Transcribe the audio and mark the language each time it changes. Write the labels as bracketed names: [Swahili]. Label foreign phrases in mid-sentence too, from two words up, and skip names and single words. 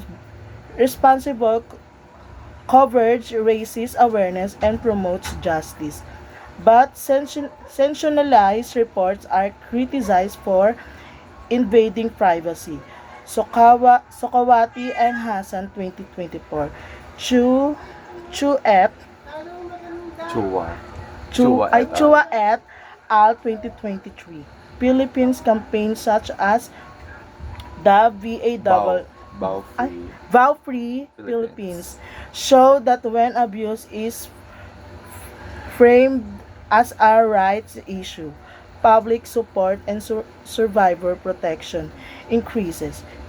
[English] Responsible coverage raises awareness and promotes justice, but sensationalized reports are criticized for invading privacy. Sokawati and Hassan 2024. Chu Chu et Chua. Chu Chua ay et al. Chua et al. 2023. Philippines campaigns such as the Bow, bow ay, free Vow Free Philippines. Philippines show that when abuse is framed as a rights issue, public support and survivor protection increases.